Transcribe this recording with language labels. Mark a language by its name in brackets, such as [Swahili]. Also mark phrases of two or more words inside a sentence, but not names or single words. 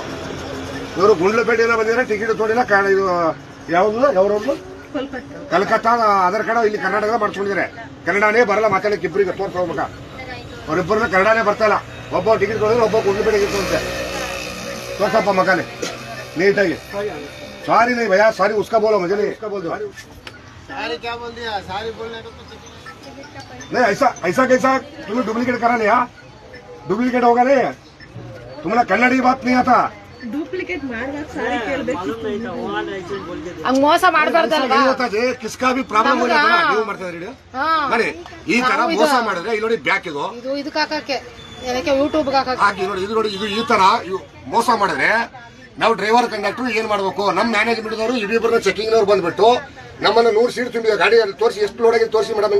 [Kannada] ಇವರು ಗುಂಡ್ಲಪೇಟೆಯಿಂದ ಬಂದಿದ್ರೆ ಟಿಕೆಟ್ ತೋಡಿಲ್ಲ. ಇದು ಯಾವ್ದು ಕಲ್ಕತ್ತಾ ಆಧಾರ್ ಕಾರ್ಡ್ ಇಲ್ಲಿ ಕರ್ನಾಟಕದ ಮಾಡಿಸ್ಕೊಂಡಿದ್ದಾರೆ. ಕನ್ನಡನೇ ಬರಲ್ಲ ಮಾತಾಡಕ್ಕೆ, ಇಬ್ಬರಿಗೆ ತೋರ್ಸ್ಕೋಬೇಕ. ಅವ್ರಿಬ್ಬರನ್ನ ಕನ್ನಡನೇ ಬರ್ತಾ ಇಲ್ಲ. ಒಬ್ಬ ಟಿಕೆಟ್ ತೊಗೊಂಡ್ರೆ ಒಬ್ಬ ಗುಂಡ್ಲಪೇಟೆಗೆ ತೋರಿಸುತ್ತೆ. ತೋರ್ಸಪ್ಪ ಮಗನೇ ನೀಟಾಗಿ. [Hindi] सारी नहीं भैया, सारी उसका बोलो, मुझे नहीं उसका बोल दो। सारी क्या बोल दिया? सारी बोलने को नहीं, ऐसा कैसा तुम्हें डुप्लीकेट करा लिया? डुप्लीकेट होगा नहीं, तुम्हें कन्नड़ी बात नहीं आता. डुप्लीकेट [Kannada] ಮೋಸ ಮಾಡಬಾರ್ದಲ್ವಾ? [Hindi] किसका भी [Kannada] ಪ್ರಾಬ್ಲಮ್ ನೀವು ಮಾಡ್ತಾ ಇದ್ದೀರಿ ನೋಡಿ. ಈ ತರ ಮೋಸ ಮಾಡಿದ್ರೆ ಇಲ್ಲಿ ನೋಡಿ ಬ್ಯಾಕ್ ಇದು ಇದಕ್ಕೆ ಹಾಕಕ್ಕೆ ಯೂಟ್ಯೂಬ್ ಹಾಕಿ ನೋಡಿ. ಇದು ನೋಡಿ, ಇದು ಈ ತರ ಮೋಸ ಮಾಡಿದ್ರೆ ನಾವು ಡ್ರೈವರ್ ಕಂಡಕ್ಟರ್ ಏನ್ ಮಾಡ್ಬೇಕು? ನಮ್ಮ ಮ್ಯಾನೇಜ್ಮೆಂಟ್ ದವರು ಇಬ್ಬರನ್ನ ಚೆಕಿಂಗ್ ನವರು ಬಂದ್ಬಿಟ್ಟು ನಮ್ಮನ್ನ 100 ಸೀಟ್ ತುಂಬಿದ ಗಾಡಿ ತೋರಿಸಿ, ಎಷ್ಟು ಲೋಡ್ ಆಗಿ ತೋರಿಸಿ ಮೇಡಮ್.